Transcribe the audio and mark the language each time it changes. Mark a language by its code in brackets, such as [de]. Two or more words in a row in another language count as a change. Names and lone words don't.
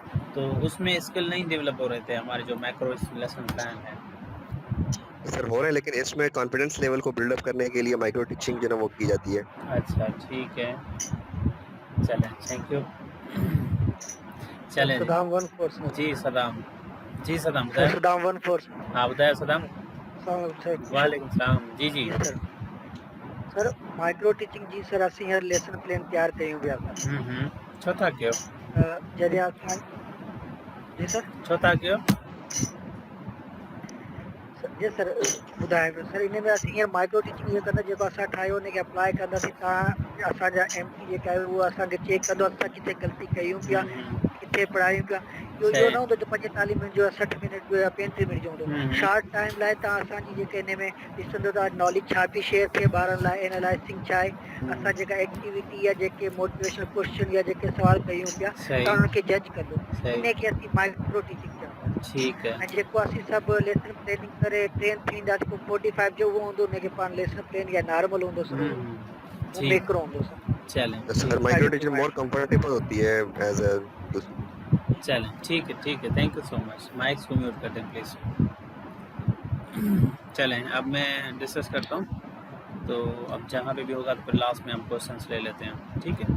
[ur] تو اس میں سکل نہیں ڈیولپ ہو رہے تھے ہمارے جو [en] macro lesson plan [ur] ہے? سر ہو رہے ہیں، لیکن اس میں [en] confidence level [ur] کو بلڈ اپ کرنے کے لیے [en] micro teaching [ur] جو ہے وہ کی جاتی ہے. اچھا ٹھیک ہے، چلیں [en] thank you. [ur] چلیں صدام 14. جی صدام۔ جی صدام صدام 14. ہاں بتایا صدام. [ar] وعليكم السلام. [ur] جی جی [sd] सर [en] micro teaching [sd] जी सर असी हर [en] lesson plan [sd] तैयार कयूं पिया छो कयो जॾहिं असां जी सर छो कयो जी सर ॿुधाए पियो सर। इन में असीं हींअर [en] micro teaching [sd] इहो कंदा जेको असां ठाहियो उनखे अप्लाई कंदासीं, तव्हां असांजा MP जेका आहे उहो असांखे चेक कंदो असां किथे ग़लती कयूं पिया, किथे पढ़ायूं पिया। इहो न हूंदो जो 45 मिनट जो 60 मिनट जो या 35 मिनट जो हूंदो। [en] short time [sd] लाइ तव्हां असांजी जेके हिन में ॾिसंदो था नॉलेज छा पई शेयर थिए ॿारनि लाइ, एनालाइसिंग छा आहे, असां जेका एक्टिविटी या जेके [en] motivational question [sd] या जेके सवाल कयूं पिया तव्हां उनखे जज कंदो, इनखे असीं [en] micro teaching [sd] चवंदा। [ur] ٹھیک ہے. [sd] ऐं जेको असीं सभु [en] lesson planning [sd] करे ट्रेन थींदासीं पोइ 45 जो उहो हूंदो, उनखे पाण [en] lesson plan [sd] या नॉर्मल हूंदो सर, वो मैक्रो हूंदो सर। [ur] چلیں [en] sir micro teaching more comfortable [ur] ہوتی ہے [en] as a. [ur] چلیں ٹھیک ہے [en] thank you so much. [ur] مائکس کو میوٹ کر دیں پلیز۔ چلیں اب میں ڈسکس کرتا ہوں، تو اب جہاں پہ بھی ہوگا تو پھر لاسٹ میں ہم کویسچنز لے لیتے ہیں، ٹھیک ہے.